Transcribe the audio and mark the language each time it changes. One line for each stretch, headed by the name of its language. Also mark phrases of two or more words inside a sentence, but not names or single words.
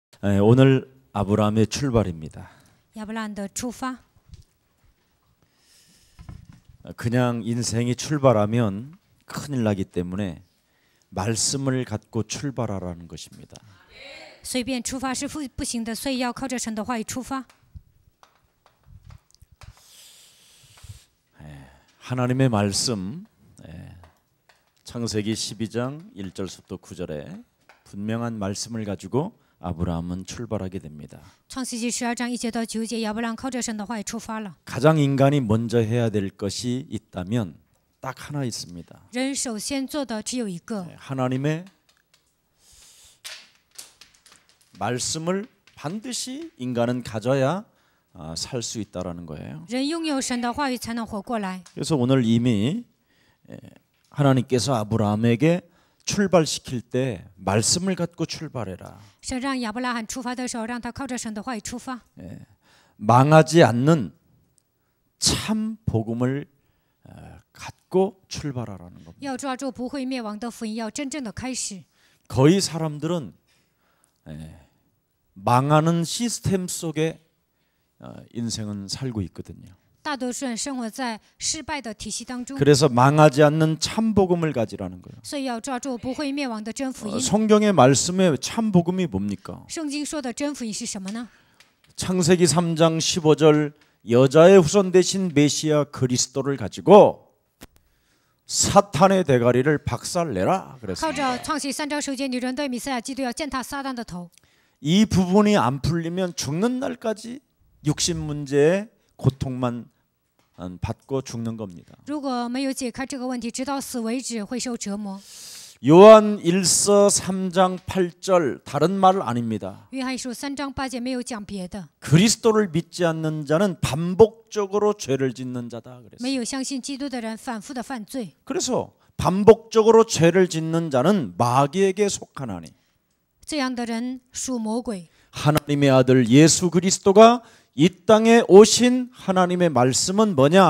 Korean: 오늘 아브라함의 출발입니다.
Chinese: 亚伯兰的出发。
Korean: 그냥 인생이 출발하면 큰일 나기 때문에 말씀을 갖고 출발하라는 것입니다.
Chinese: 随便出发是不行的，所以要靠着神的话语出发。
Korean: 하나님의 말씀, 창세기 12장 1절부터 9절에 분명한 말씀을 가지고 아브라함은 출발하게 됩니다.
Chinese: 创世纪12章1节到9节，亚伯兰靠着神的话语出发了。
Korean: 가장 인간이 먼저 해야 될 것이 있다면 딱 하나 있습니다.
Chinese: 人首先做的只有一个，
Korean: 하나님의 말씀을 반드시 인간은 가져야 살 수 있다라는 거예요.
Chinese: 人拥有神的话语才能活过来。
Korean: 그래서 오늘 이미 하나님께서 아브라함에게 출발시킬 때 말씀을 갖고 출발해라.
Chinese: 神让亚伯拉罕出发的时候，让他靠着神的话语出发，
Korean: 망하지 않는 참 복음을 갖고 출발하라는 겁니다.
Chinese: 要抓住不会灭亡的福音，要真正的开始。
Korean: 거의 사람들은 망하는 시스템 속에 인생은 살고 있거든요.
Chinese: 大多数人生活在失败的体系当中，
Korean: 그래서 망하지 않는 참 복음을 가지라는 거예요.
Chinese: 所以要抓住不会灭亡的真福音。
Korean: 성경의 말씀에 참 복음이 뭡니까?
Chinese: 圣经说的真福音是什么呢？
Korean: 창세기 3장 15절 여자의 후손 대신 메시아 그리스도를 가지고 사탄의 대가리를 박살내라
Chinese: 靠
Korean: 그랬습니다.
Chinese: 着创世3章9节，女人对弥赛亚基督要践踏撒旦的头。
Korean: 이 부분이 안 풀리면 죽는 날까지 육신 문제의 고통만 받고 죽는 겁니다.
Chinese: 如果没有解开这个问题，直到死为止，会受折磨。
Korean: 요한 1서 3장 8절 다른 말 아닙니다.
Chinese: 约翰一书3章8节没有讲别的，
Korean: 그리스도를 믿지 않는 자는 반복적으로 죄를 짓는 자다 그랬어요.
Chinese: 没有相信基督的人反复的犯罪。
Korean: 그래서 반복적으로 죄를 짓는 자는 마귀에게 속하나니
Chinese: 这样的人属魔鬼。
Korean: 하나님의 아들 예수 그리스도가 이 땅에 오신 하나님의 말씀은 뭐냐?